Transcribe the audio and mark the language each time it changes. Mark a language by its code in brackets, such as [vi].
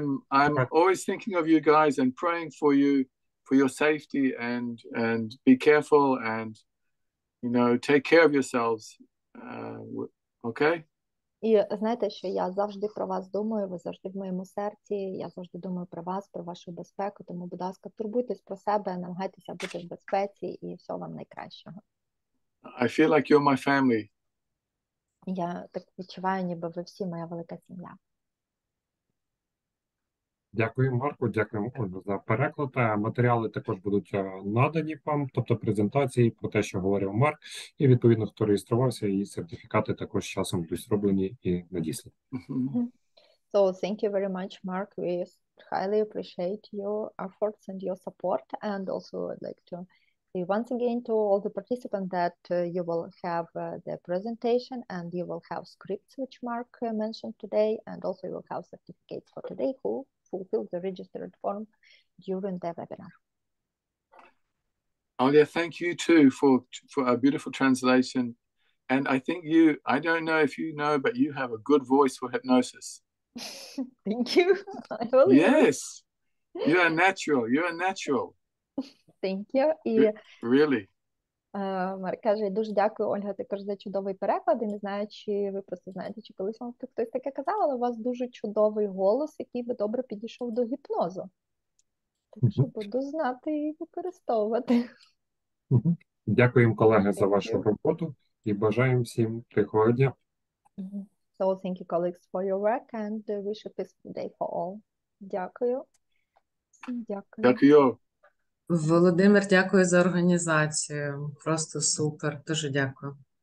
[en] I'm always thinking of you guys and praying for you, for your safety, and be careful, and take care of yourselves. Okay? [uk] І знаєте, що я завжди про вас думаю, ви завжди в моєму серці, я завжди думаю про вас, про вашу безпеку, тому, будь ласка, турбуйтесь про себе, намагайтеся бути в безпеці і всього вам найкращого. [en] I feel like you're my family. [uk] Я так відчуваю, ніби ви всі моя велика сім'я. Дякую, Марку, дякуємо Ольгу за переклад. Матеріали також будуть надані вам, тобто презентації про те, що говорив Марк, і відповідно, хто реєструвався, і сертифікати також часом будуть зроблені і надіслані. [en] So thank you very much, Mark. We highly appreciate your efforts and your support. And also I'd like to say once again to all the participants that you will have the presentation and you will have scripts which Mark mentioned today, and also you will have certificates for today who fulfill the registered form during the webinar. Oh yeah, thank you too for a beautiful translation. And I think I don't know if you know, but you have a good voice for hypnosis. Thank you. I will use. Yes, you're natural. You're natural. Thank you. І Really. [uk] Марк каже, я дуже дякую, Ольга, також за чудовий переклад. І не знаю, чи ви просто знаєте, чи колись вам хтось таке казав, але у вас дуже чудовий голос, який би добре підійшов до гіпнозу. Так що буду знати і використовувати. Дякуємо, колеги, за вашу роботу і бажаємо всім тихого дня. [en] So thank you, colleagues, for your work and wish a peaceful day for all. [uk] Дякую. Дякую. Дякую. Володимир, дякую за організацію. Просто супер. Дуже дякую.